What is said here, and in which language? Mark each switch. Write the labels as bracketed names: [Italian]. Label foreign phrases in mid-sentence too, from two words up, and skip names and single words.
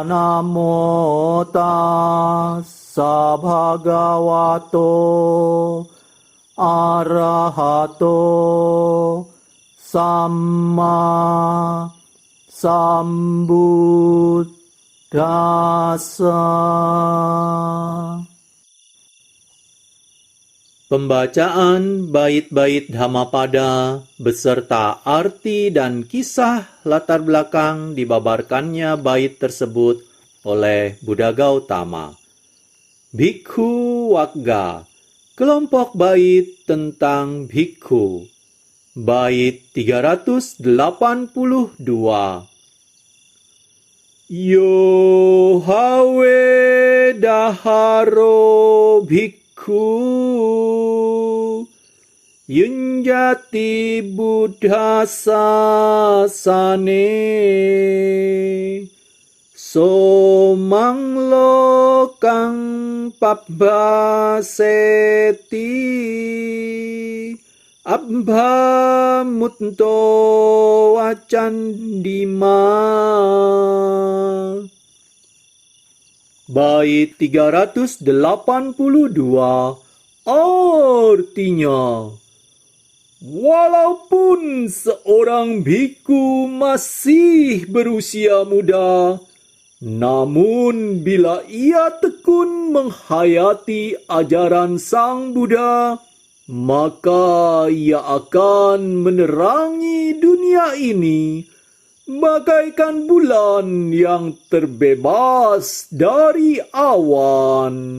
[Pali] Namo tassa bhagavato arahato samma sambuddhassa. [Indonesian] Pembacaan bait-bait Dhammapada beserta arti dan kisah latar belakang dibabarkannya bait tersebut oleh Buddha Gautama. Bhikkhu Wagga, kelompok bait tentang bhikkhu. Bait 382. [Pali] Yo hawe daharo bhikkhu yunjati buddha sasane somang lokang pabbaseti Abha mutto wacandima. [Indonesian] Bait 382 artinya, walaupun seorang bhikkhu masih berusia muda, namun bila ia tekun menghayati ajaran Sang Buddha, maka ia akan menerangi dunia ini bagaikan bulan yang terbebas dari awan.